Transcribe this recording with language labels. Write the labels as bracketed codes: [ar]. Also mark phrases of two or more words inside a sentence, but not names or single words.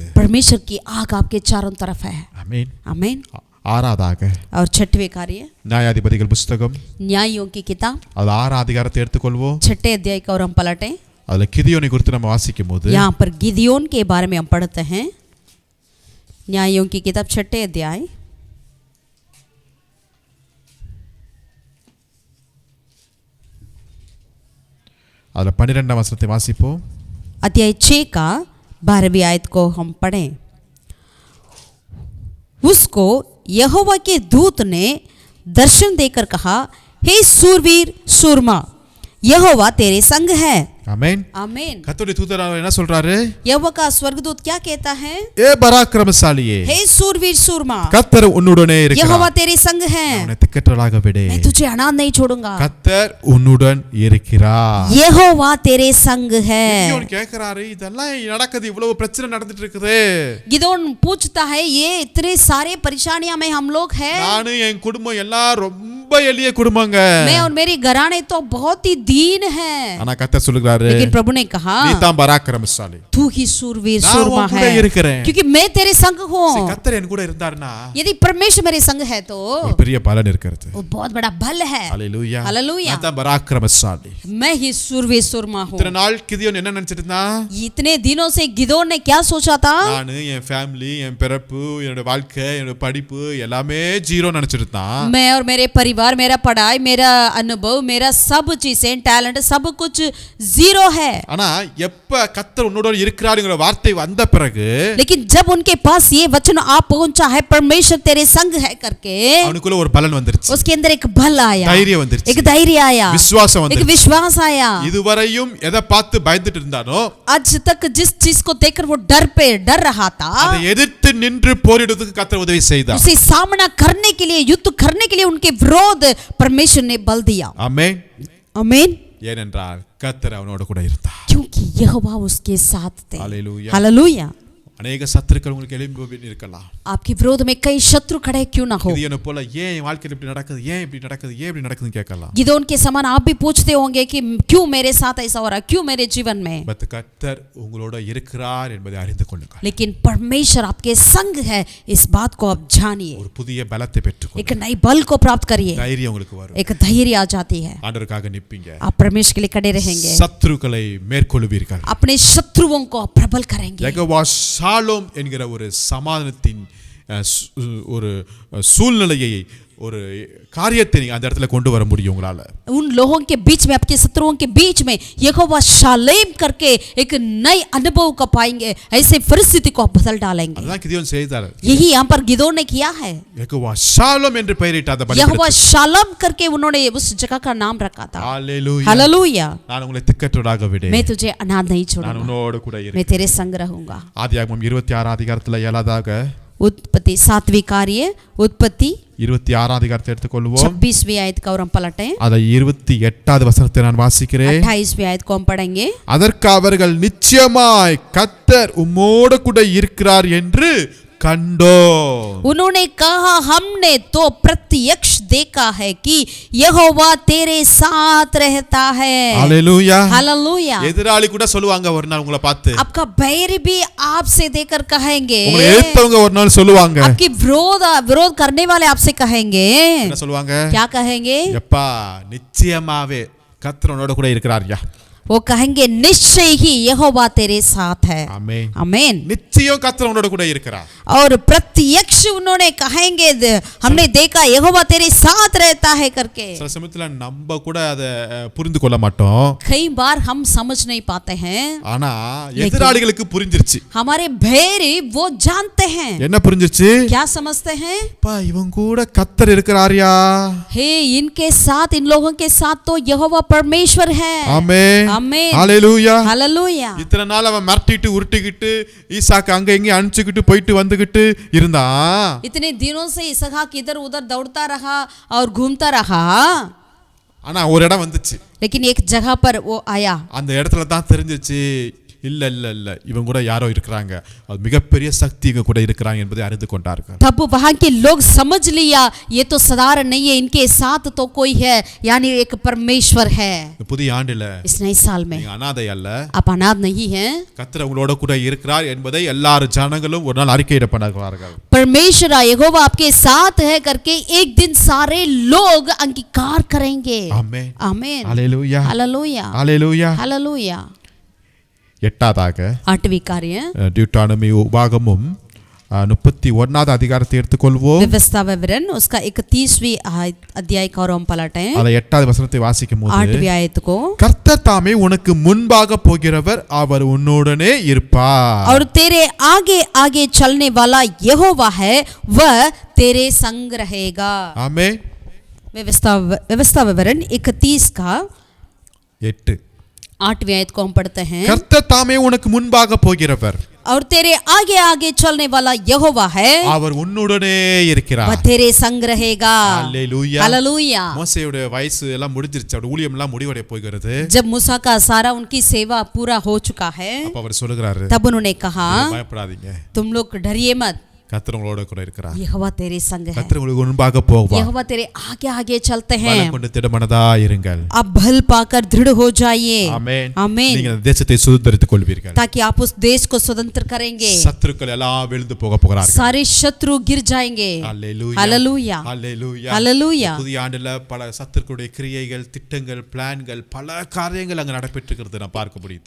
[hi] परमेश्वर की आग आपके चारों तरफ है. [ta] ஆமென். [hi] आमीन. [ta] ஆறாவதாக [hi] और छठवें कार्य [ta] நியாயாதிபதிகள் புத்தகம் [hi] न्यायों की किताब [ta] அது 6 அதிகாரத்தை எடுத்துக்கொள்வோம். [hi] 6 अध्याय का और हम पलटें. [ta] அதுல கிதியோனை குறித்து நம்ம வாசிக்கும் போது [hi] यहाँ पर गिदियोन के बारे में हम पढ़ते हैं. न्यायों की किताब 6 अध्याय [ta] அதுல 12ஆம் வசனத்தை வாசிப்போம். [hi] अध्याय 6 का 12वीं आयत को हम पढ़ें. उसको यहोवा के दूत ने दर्शन देकर कहा, हे सूरवीर सूरमा, यहोवा तेरे संग है. [ta] ஆமென். [hi] आमीन. [ta] கர்த்தருடைய தூதர் என்ன சொல்றாரு? [hi] यहोवा का स्वर्गदूत क्या कहता है? [ta] ஏ பராக்கிரமசாலியே, [hi] हे सूरवीर सूरमा, [ta] கர்த்தர் உன்னுடனே இருக்கிறார். [hi] यहोवा तेरे संग है, [ta] உன்னை திக்கற்றலாக விடு. [hi] मैं तुझे अनाथ नहीं छोड़ूंगा. [ta] கர்த்தர் உன்னுடன் இருக்கிறார். [hi] यहोवा तेरे संग है. [ta] கிதியோன் கேக்குறாரு, இதெல்லாம் நடக்குது, இவ்வளவு பிரச்சனை நடந்துட்டு இருக்குது. [hi] गिदोन पूछता है, ये इतने सारे परेशानियां में हम लोग हैं. [ta] நானு என் குடும்பம் எல்லாம் ரொம்ப எளிய குடும்பங்க. [hi] मैं और मेरी घराने तो बहुत ही दीन है. [ta] ஆனா கர்த்தர் சொல்லுகிறாரு, [hi] लेकिन प्रभु ने कहा, [ta] நீ தான் பராக்கிரமசாலி. [hi] तू ही सूरवीर [ta] நான் [hi] सूरमा [ta] உன் கூட [hi] है, [ta] இருக்கிறேன். [hi] क्योंकि मैं तेरे संग हूँ. [ta] கர்த்தர் என் கூட இருந்தார்னா [hi] यदि परमेश्वर मेरे संग है तो [ta] ஒரு பெரிய பலன் இருக்கிறது. [hi] वो बहुत बड़ा बल है. [ta] ஹalleluya. [hi] हालेलुया. [ta] நான் தான் பராக்கிரமசாலி. [hi] मैं ही सूरवीर सूरमा हूँ. [ta] இத்தனை நாள் கிதியோன் என்ன நினைச்சிட்டு இருந்தான்? [hi] इतने दिनों से गिदोन ने क्या सोचा था? [ta] நானு என் ஃபேமிலி, என் பிறப்பு, என்னோட வாழ்க்கை, என்னோட படிப்பு எல்லாமே ஜீரோ நினைச்சிட்டு இருந்தான். [hi] मैं और मेरे परिवार, मेरा पढ़ाई, मेरा अनुभव, मेरा सब चीजें, टैलेंट, सब कुछ जीरो है. [ta] ஆனா எப்ப கர்த்தர் உன்னோட இருக்கிறாருங்கிற வார்த்தை வந்த பிறகு, [hi] लेकिन जब उनके पास ये वचन आ पहुंचा है, परमेश्वर तेरे संग है करके, [ta] அவனுக்குள்ள ஒரு பலன் வந்துருச்சு. [hi] उसके अंदर एक बल आया, [ta] தைரியம் வந்துருச்சு. [hi] एक धैर्य आया, [ta] விசுவாசம் [hi] एक [ta] வந்துருச்சு. [hi] विश्वास आया. [ta] இதுவரையும் எதை பார்த்து பயந்துட்டு இருந்தானோ, [hi] आज तक जिस चीज को देखकर वो डर रहा था, [ta] அதை எதிர்த்து நின்று போரிடுவதற்கு கர்த்தர் உதவி செய்தார். [hi] उसे सामना करने के लिए, युद्ध करने के लिए उनके विरोध परमेश्वर ने बल दिया. [ta] ஆமென். [hi] आमीन. [ta] ஏனென்றால் கர்த்தர் அவனோட கூட இருந்தார். [hi] क्योंकि यहोवा उसके साथ थे. हालेलुया. हालेलुया. [ta] अनेक சத்துருக்கள் உங்களுக்கு எழும்பி இருக்கலாம். [hi] आपके विरोध में कई शत्रु खड़े क्यों ना हो. [ta] கிதியோனை போல ஏன் என் வாழ்க்கையில இப்படி நடக்குது, ஏன் இப்படி நடக்குது, ஏன் இப்படி நடக்குதுன்னு கேட்கலாம். [hi] गिदोन के समान आप भी पूछते होंगे कि क्यों मेरे साथ ऐसा हो रहा है, क्यों मेरे जीवन में. [ta] பட் கர்த்தர் உங்களோட இருக்கிறார் என்பதை அறிந்து கொள்ளுங்கள். [hi] लेकिन परमेश्वर आपके संग है, इस बात को आप जानिए. [ta] ஒரு புதிய பலத்தை பெற்றுக்கொள்ளுங்கள். [hi] एक नई बल को प्राप्त करिए, [ta] தைரியம் உங்களுக்கு வரும். [hi] एक धैर्य आ जाती है. [ta] ஆண்டவருக்காக நிப்பீங்க. [hi] आप परमेश्वर के लिए खड़े रहेंगे, [ta] சத்துருக்களை மேற்கொள்வீர்கள். [hi] अपने शत्रुओं को आप प्रबल करेंगे. [ta] யெகோவா ஷாலோம் என்கிற ஒரு சமாதானத்தின் ஒரு சூழ்நிலையை, ஒரு காரியத்தை அந்த இடத்துல கொண்டு வர முடியும் உங்களால. [hi] उन लोगों के बीच में, आपके शत्रुओं के बीच में यहोवा शालेम करके एक नई अनुभव का पाएंगे, ऐसे परिस्थिति को आप बदल डालेंगे. [ta] அதான் கிதியோன் செய்தார். [hi] यही यहाँ पर गिदोन ने किया है. [ta] யெகோவா ஷாலோம் என்று பெயரிட்ட அந்த பலிபீடத்தை. [hi] यहोवा शालम करके उन्होंने उस जगह का नाम रखा था. [ta] ஹalleluya. [hi] हालेलुया. [ta] நான் உங்களை திக்கற்றவராக விடேன். [hi] मैं तुझे अनाथ नहीं [ta] நான் [hi] छोड़ूंगा, [ta] உன்னோடு கூட [hi] मैं [ta] இருக்கிறேன். [hi] तेरे संग रहूंगा. [ta] ஆதியாகமம் 26 அதிகாரத்துல 7ாவதாக [hi] उत्पत्ति 7वीं कार्य, उत्पत्ति [ta] 26 அதிகாரத்தை எடுத்துக்கொள்வோம். [hi] 26वीं आयत का और हम पलटें. [ta] அதை 28வது வசனத்தை நான் வாசிக்கிறேன். [hi] 28वीं आयत को हम पढ़ेंगे. [ta] அதற்கு அவர்கள் நிச்சயமாய் கர்த்தர் உம்மோடு கூட இருக்கிறார் என்று கண்டோ. [hi] उन्होंने कहा, हमने तो प्रत्यक्ष देखा है कि यहोवा तेरे साथ रहता है. [ta] ஹalleluya. [hi] हालेलुया. [ta] எதிராளி கூட சொல்லுவாங்க ஒரு நாள் உங்களை பார்த்து. [hi] आपका बैर भी आपसे देखकर कहेंगे, [ta] உங்களை எதிர்த்தவங்க ஒரு நாள் சொல்லுவாங்க. [hi] आपकी विरोध करने वाले आपसे कहेंगे, [ta] என்ன சொல்லுவாங்க? [hi] क्या कहेंगे? [ta] எப்பா நிச்சயமாவே கர்த்தர் உன்னோட கூட இருக்கிறார்யா. [hi] वो कहेंगे, निश्चय ही यहोवा तेरे साथ है. [ta] ஆமென். [hi] आमीन. [ta] நிச்சயம் கர்த்தர் உன்னோட கூட இருக்கிறார். [hi] और प्रत्यक्ष उन्होंने कहेंगे, हमने देखा यहोवा तेरे साथ रहता है करके. [ta] சில சமயத்துல நம்ம கூட அதை புரிந்து கொள்ள மாட்டோம். [hi] कई बार हम समझ नहीं पाते हैं, [ta] ஆனா எதிராளிகளுக்கு புரிஞ்சிருச்சு. [hi] हमारे बैरी वो जानते हैं. [ta] என்ன புரிஞ்சிருச்சு? [hi] क्या समझते हैं? [ta] அப்பா இவன் கூட கர்த்தர் இருக்கிறார்யா. [hi] हे, इनके साथ, इन लोगों के साथ तो यहोवा परमेश्वर है. [ta] ஆமென். ஆமென். ஹalleluya. ஹalleluya. இத்தனை நாள் அவன் மிரட்டிட்டு உருட்டிக்கிட்டு ஈசாக்கு அங்க இங்க அனுப்பிச்சுக்கிட்டு போயிட்டு வந்துகிட்டு இருந்தான். [hi] इतने दिनों से इसहाक इधर उधर दौड़ता रहा और घूमता रहा, [ta] ஆனா ஒரு இடம் வந்துச்சு. [hi] लेकिन एक जगह पर वो आया. [ta] அந்த இடத்துல தான் தெரிஞ்சிச்சு, இல்ல இல்ல இல்ல இவங்க கூட யாரோ இருக்கிறாங்க, அது மிகப்பெரிய சக்தி இவங்க கூட இருக்கிறாங்க என்பதை அறிந்து கொண்டார்கள். [hi] तब वहां के लोग समझ लिया ये तो साधारण नहीं है, इनके साथ तो कोई है, यानी एक परमेश्वर है. [ta] இந்த புதிய ஆண்டுல [hi] इस नए साल में [ta] நீங்க அனாதை அல்ல, [hi] आप अनाथ नहीं हैं. [ta] கர்த்தர் உங்களோட கூட இருக்கிறார் என்பதை எல்லாரும் ஜனங்களும் ஒரு நாள் அறிக்கையிட பண்ணுவார்கள். [hi] परमेश्वर यहोवा आपके साथ है करके एक दिन सारे लोग अंगीकार करेंगे. [ta] ஆமென். [hi] आमीन. [ta] ஹalleluya. [hi] हालेलुया. [ta] ஹalleluya. [hi] हालेलुया. [ta] எட்டாவதாக [hi] आठवीं कार्य [ta] டியூட்டானமி உபாகமும் 31வது அதிகாரத்தை எடுத்துக்கொள்வோம். [hi] व्यवस्था विवरण उसका 31वीं अध्याय का और हम पलटें. [ta] அதை 8வது வசனத்தை வாசிக்கும்போது [hi] 8वीं आयत को, [ta] கர்த்தர் தாமே உனக்கு முன்பாக போகிறவர், அவர் உன்னுடனே இருப்பார். [hi] और तेरे आगे आगे चलने वाला यहोवा है, वह तेरे संग रहेगा. [ta] ஆமென். [hi] व्यवस्था विवरण 31 का 8. 8वीं आयत को हम पढ़ते हैं. [ta] கர்த்தர் தாமே உனக்கு முன்பாக போகிறவர், [hi] और तेरे आगे आगे चलने वाला यहोवा है, [ta] அவர் உன்னுடனே இருக்கிறார். [hi] वह तेरे संग रहेगा. [ta] ஹalleluya. [hi] हालेलुया. [ta] மோசேயோட வயசு எல்லாம் முடிஞ்சிருச்சு, அவருடைய ஊழியம் எல்லாம் முடிவடைய போகிறது. [hi] जब मूसा का सारा उनकी सेवा पूरा हो चुका है, [ta] அப்ப அவர் சொல்லுகிறாரு, [hi] तब उन्होंने कहा [ta] பயப்படாதீங்க, [hi] तुम लोग डरिए मत, [ta] கர்த்தர் உங்களோட கூட இருக்கிறார். [hi] यहोवा तेरे संग है. [ta] கர்த்தர் உங்களுக்கு முன்பாக போவார். [hi] यहोवा तेरे आगे आगे चलते हैं. [ta] பலம் கொண்டு திடமனதா இருங்கள். [hi] आप बल पाकर दृढ़ हो जाइए. [ta] ஆமென். [hi] आमीन. [ta] நீங்கள் அந்த தேசத்தை சுதந்தரித்துக் கொள்வீர்கள். [hi] ताकि आप उस देश को स्वतंत्र करेंगे. [ta] சத்துருக்கள் எல்லாம் விழுந்து போகிறார்கள். [hi] सारे शत्रु गिर जाएंगे. [ta] ஹalleluya. [hi] हालेलुया. [ta] ஹalleluya. [hi] हालेलुया. [ta] புதிய ஆண்டுல பல சத்துருக்களுடைய கிரியைகள், திட்டங்கள், பிளான்கள், பல காரியங்கள் அங்க நடைபெற்று இருக்கிறது நான் பார்க்க முடியுது.